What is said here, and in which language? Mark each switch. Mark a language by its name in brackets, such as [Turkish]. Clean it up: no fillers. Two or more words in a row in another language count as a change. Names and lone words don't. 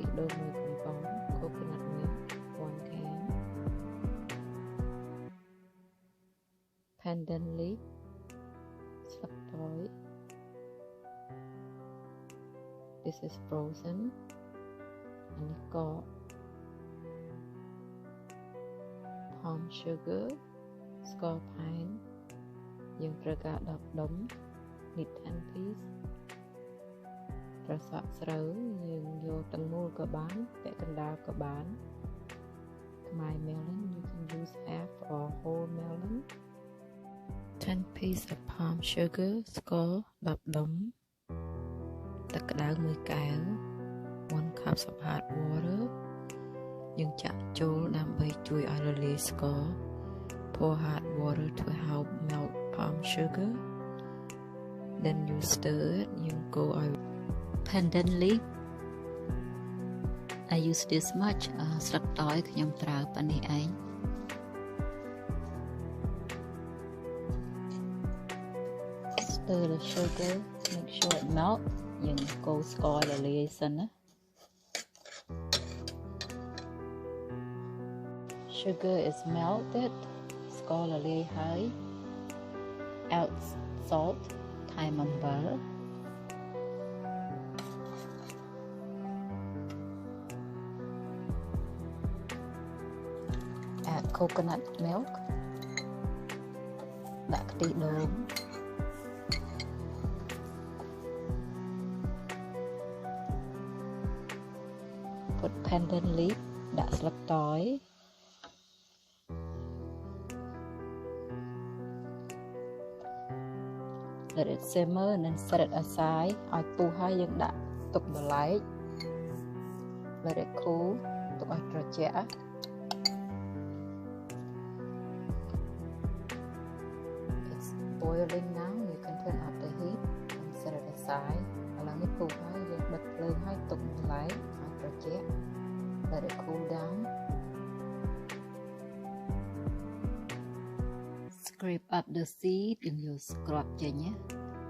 [Khmer] ដូងមួយកំប៉ុង [English] coconut milk [Khmer] 1 can [English] pandan leaf [Khmer] ស្លឹកតើយ [English] this is frozen [Khmer] អានេះក៏ [English] palm sugar [Khmer] ស្ករផែនយើងត្រូវការ10ដុំ [English] need 10 piece [Khmer] ត្រសក់ស្រូវយើង យកទាំងមូលក៏បានពាក់កណ្ដាលក៏បាន [English] Khmer melon you can use half or whole melon 10 piece of palm sugar [Khmer] ស្ករ10ដុំទឹកក្តៅ1កែវ [English] 1 cup of hot water [Khmer] យើងចាក់ចូលដើម្បីជួយឲ្យរលាយស្ករ [English] pour hot water to help melt palm sugar then you stir it [Khmer] យើងកូរឲ្យ [English] pandan leaf I use this much [Khmer] ស្លឹកតើយខ្ញុំប្រើប៉ុណ្នេះឯង [English] stir the sugar make sure it melt [Khmer] យើងកូរស្កររលាយសិនណា [English] sugar is melted [Khmer] ស្កររលាយហើយ [English] add salt [Khmer] ថែមអំបិល [English] coconut milk [Khmer] ដាក់ខ្ទិះដូង [English] put pandan leaf [Khmer] ដាក់ស្លឹកតើយ [English] let it simmer and then set it aside [Khmer] ឲ្យពុះហើយយើងដាក់ទុកបន្លែក [English] let it cool [Khmer] ទុកឲ្យត្រជាក់ [English] boiling now you can turn up the heat and set it aside [Khmer] ឥឡូវនេះពុះហើយយើងបិទភ្លើងហើយទុកបន្លែឲ្យត្រជាក់ [English] let it cool down scrape up the seed [Khmer] យើងយកស្គ្រាប់ចេញណា